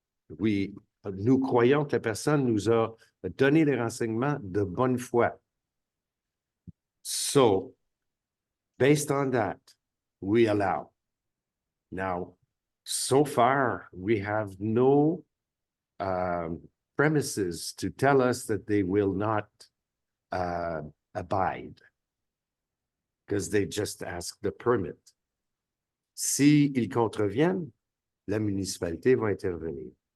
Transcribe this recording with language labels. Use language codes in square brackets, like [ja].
[fr] Nous croyons que la personne nous a donné les renseignements de bonne foi. [en] So, based on that, we allow. Now, so far, we have no premises to tell us that they will not abide, because they just ask the permit. [fr] Si ils contreviennent, la municipalité va intervenir.